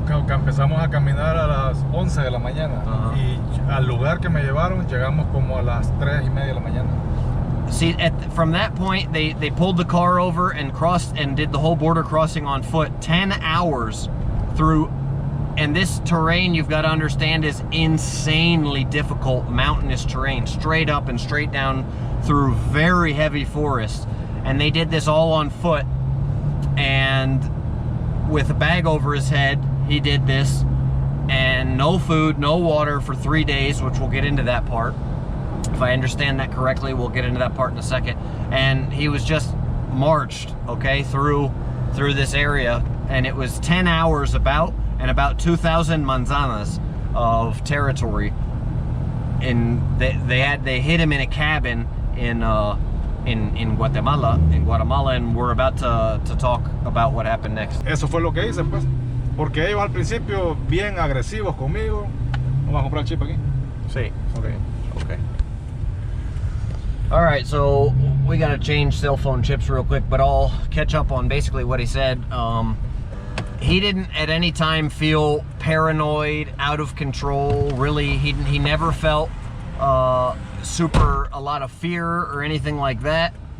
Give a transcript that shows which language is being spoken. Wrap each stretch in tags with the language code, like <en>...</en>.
<es>Empezamos a caminar a las 11 de la mañana. Y al lugar que me llevaron llegamos como a las 3:30 de la mañana.</es> <en>See, from that point, they pulled the car over and crossed and did the whole border crossing on foot. 10 hours through, and this terrain, you've got to understand, is insanely difficult mountainous terrain, straight up and straight down through very heavy forest. And they did this all on foot. and with a bag over his head, he did this, and no food, no water for 3 days, which we'll get into that part. If I understand that correctly, we'll get into that part in a second. And he was just marched, okay, through this area, and it was 10 hours about 2,000 manzanas of territory. And they hid him in a cabin in Guatemala, and we're about to talk about what happened next.</en> <es>Eso fue lo que hice, pues. Porque ellos al principio bien agresivos conmigo. Vamos a comprar el chip aquí. Sí. Okay.</es> <en>All right, so we got to change cell phone chips real quick, but I'll catch up on basically what he said. He didn't at any time feel paranoid, out of control. Really, he never felt a lot of fear or anything like that.</en>